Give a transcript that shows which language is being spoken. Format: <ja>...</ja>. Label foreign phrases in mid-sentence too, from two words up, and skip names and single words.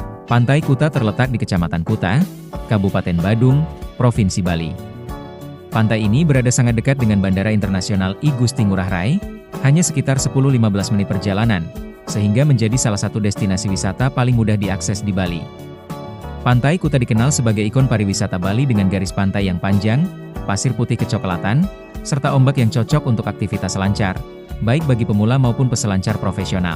<id>Pantai Kuta terletak di Kecamatan Kuta, Kabupaten Badung, Provinsi Bali. Pantai ini berada sangat dekat dengan Bandara Internasional I Gusti Ngurah Rai, hanya sekitar 10-15 menit perjalanan, sehingga menjadi salah satu destinasi wisata paling mudah diakses di Bali. Pantai Kuta dikenal sebagai ikon pariwisata Bali dengan garis pantai yang panjang, pasir putih kecoklatan, serta ombak yang cocok untuk aktivitas selancar, baik bagi pemula maupun peselancar profesional.</id>